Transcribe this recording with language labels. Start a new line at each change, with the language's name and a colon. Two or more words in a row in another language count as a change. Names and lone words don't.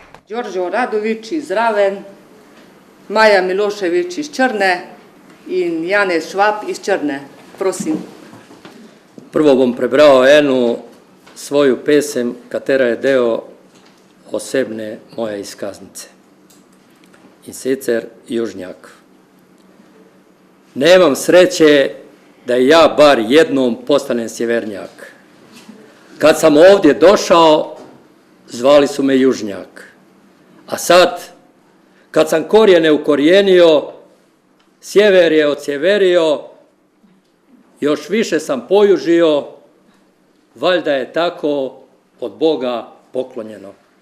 Slovenian: Đorđo Radovič iz Raven, Maja Miloševič iz Črne in Janez Švab iz Črne. Prosim. Prvo bom prebral eno svoju pesem, katera je del osebne moje izkaznice. In sicer Južnjak.
Bosnian: Nemam sreće da ja bar jednom postanem sjevernjak. Kad sam ovdje došao, zvali su me Južnjak. A sad, kad sam korijene ukorijenio, sjever je odsjeverio, još više sam pojužio, valjda je tako od Boga poklonjeno.